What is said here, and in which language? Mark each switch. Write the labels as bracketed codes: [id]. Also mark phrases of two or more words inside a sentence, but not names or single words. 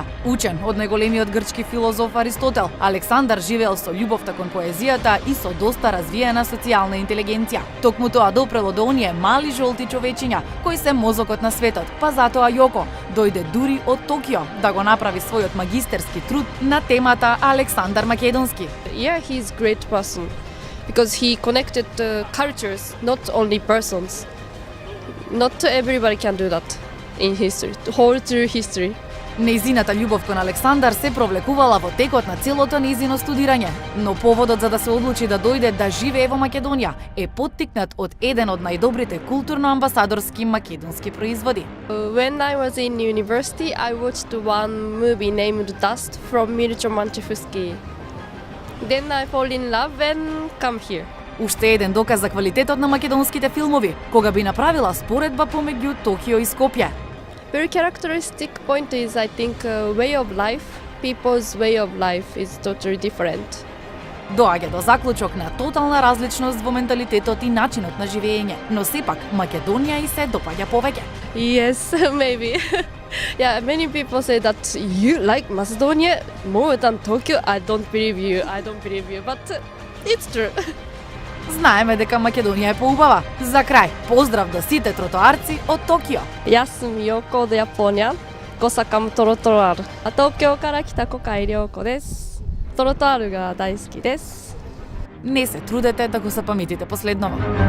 [mk] Учен од најголемиот грчки филозоф Аристотел, Александар живеел со љубовта кон поезијата и со доста развиена социјална интелигенција. Токму тоа допрело до оние мали жолти човечиња кои се мозокот на светот, па затоа Јоко дојде дури од Токио да го направи својот магистерски труд на темата Александар Македонски. [en] Yeah, he's a great person because he connected cultures, not only persons. Not everybody can do that in history, whole through history. [mk] Нејзината љубов кон Александар се провлекувала во текот на целото нејзино студирање, но поводот за да се одлучи да дојде да живее во Македонија е поттикнат од еден од најдобрите културно-амбасадорски македонски производи. [en] When I was in university, I watched one movie named Dust from Mirko Manchevski. Then I fall in love and come here. [mk] Уште еден доказ за квалитетот на македонските филмови, кога би направила споредба помеѓу Токио и Скопје. [en] Very characteristic point is, I think, way of life. People's way of life is totally different. [mk] Доаѓа до заклучок на тотална различност во менталитетот и начинот на живење, но сепак Македонија и се допаѓа повеќе. [en] Yes, maybe. Yeah, many people say that you like Macedonia more than Tokyo. I don't believe you, but it's true. [mk] Знаеме дека Македонија е поубава. За крај, поздрав до сите тротоарци од Токио. Јас сум Јоко од Јапонија. Го сакам тротоар. [ja] あ 東京 から 来た コカ イリョコ です. Тротоар га дајски дес. [mk] Не се трудете да го запаметите последново.